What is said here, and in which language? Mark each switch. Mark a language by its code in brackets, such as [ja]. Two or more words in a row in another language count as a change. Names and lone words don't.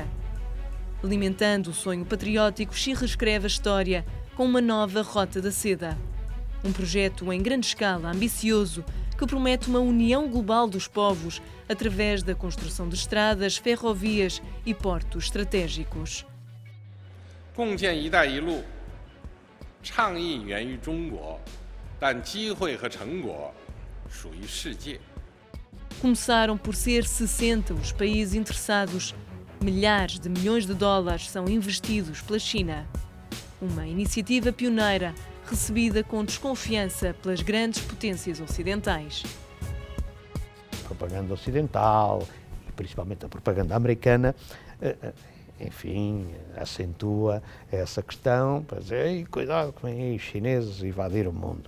[pt] Alimentando o sonho patriótico, Xi reescreve a história com uma nova Rota da Seda. Um projeto em grande escala, ambicioso, que promete uma união global dos povos através da construção de estradas, ferrovias e portos estratégicos. [zh] 共建“一带一路”倡议源于中国，但机会和成果属于世界。 [pt] Começaram por ser 60 os países interessados. Milhares de milhões de dólares são investidos pela China. Uma iniciativa pioneira, recebida com desconfiança pelas grandes potências ocidentais. A propaganda ocidental, e principalmente a propaganda americana, enfim, acentua essa questão para dizer: ei, cuidado que vêm aí os chineses invadir o mundo.